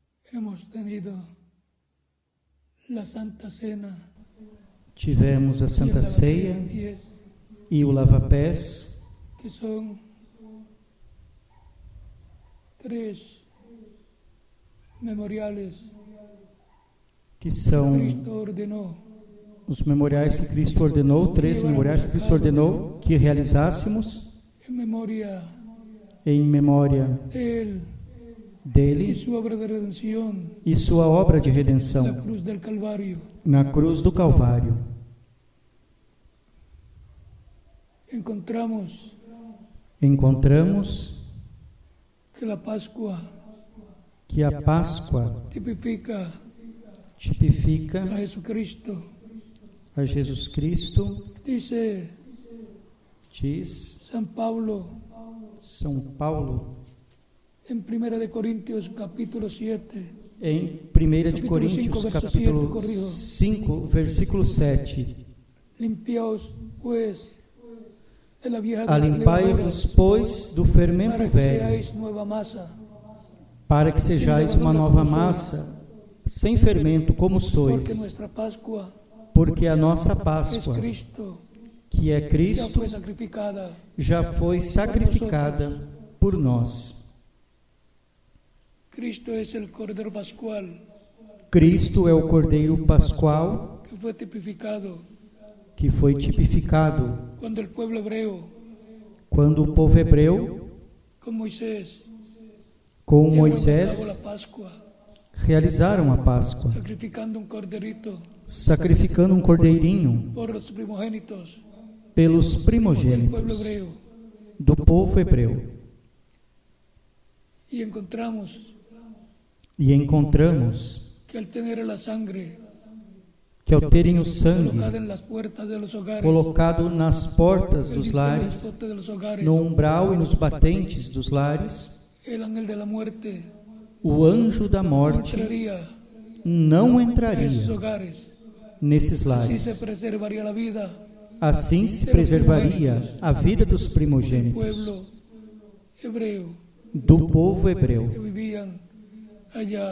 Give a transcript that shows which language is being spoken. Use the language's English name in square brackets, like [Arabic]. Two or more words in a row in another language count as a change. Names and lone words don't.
[Spanish] hemos tenido la Santa Cena [Portuguese] Tivemos a [Spanish] y el [Portuguese] Santa [Spanish] lavatorio [Portuguese] Ceia [Spanish] de pies, [Portuguese] e o lava-pés, [Spanish] que son tres memoriales [Portuguese] que que são [Spanish] Cristo ordenó [Portuguese] os memoriais que Cristo ordenou, 3 memoriais que Cristo ordenou que realizássemos [Spanish] en memoria [Portuguese] em memória [Spanish] de Él y [Portuguese] dele [Spanish] su obra de redención, [Portuguese] e sua obra de [Spanish] la [Portuguese] redenção [Spanish] cruz del Calvario. [Portuguese] na cruz do Calvário. [Spanish] Encontramos [Portuguese] Encontramos [Spanish] que la Pascua [Portuguese] que a Páscoa [Spanish] tipifica [Portuguese] tipifica [Spanish] a Jesucristo. [Portuguese] a Jesus Cristo, [Spanish] Dice [Portuguese] diz [Spanish] San Pablo [Portuguese] São Paulo [Spanish] en 1 de Corintios capítulo 7, [Portuguese] em 1 de [Spanish] Capítulo [Portuguese] Coríntios, [Spanish] 5, verso 7, [Portuguese] capítulo [Spanish] corrijo. [Portuguese] 5, versículo 7. [Spanish] limpiaos pues de la vieja levadura, [Portuguese] Alimpai-vos, pois, do fermento [Spanish] para que [Portuguese] velho, [Spanish] seáis nueva masa, [Portuguese] para que sejais uma nova massa, sem fermento como sois, [Spanish] porque nuestra Pascua [Portuguese] porque a nossa [Spanish] es [Portuguese] Páscoa, [Spanish] Cristo, [Portuguese] que é [Spanish] ya [Portuguese] Cristo, [Spanish] fue sacrificada. [Portuguese] já foi sacrificada por nós. [Spanish] Cristo es el Cordero Pascual [Portuguese] Cristo é o Cordeiro Pascual [Spanish] que fue tipificado [Portuguese] que foi tipificado [Spanish] cuando el pueblo hebreo [Portuguese] quando o povo hebreu, [Spanish] con Moisés [Portuguese] com [Spanish] llevaron a cabo la [Portuguese] Moisés, [Spanish] Pascua, [Portuguese] realizaram a Páscoa, [Spanish] sacrificando un corderito [Portuguese] sacrificando um cordeirinho [Spanish] por los primogénitos [Portuguese] pelos [Spanish] del [Portuguese] primogênitos [Spanish] pueblo hebreo. [Portuguese] do povo hebreu. [Spanish] Y encontramos [Portuguese] E encontramos [Spanish] que al tener la sangre [Portuguese] que ao terem o sangue [Spanish] colocada en las puertas de los hogares, [Portuguese] colocado nas portas [Spanish] en [Portuguese] dos [Spanish] los [Portuguese] lares, [Spanish] postes de los hogares, [Portuguese] no umbral e nos batentes dos lares, [Spanish] el ángel de la muerte [Portuguese] o anjo da [Spanish] no [Portuguese] morte [Spanish] entraría [Portuguese] não [Spanish] a esos [Portuguese] entraria [Spanish] hogares. [Portuguese] nesses [Spanish] Así se [Portuguese] lares. [Spanish] preservaría la vida [Portuguese] Assim se preservaria a vida dos [Spanish] del [Portuguese] primogênitos [Spanish] pueblo hebreo [Portuguese] do povo hebreu [Spanish] que vivían allá.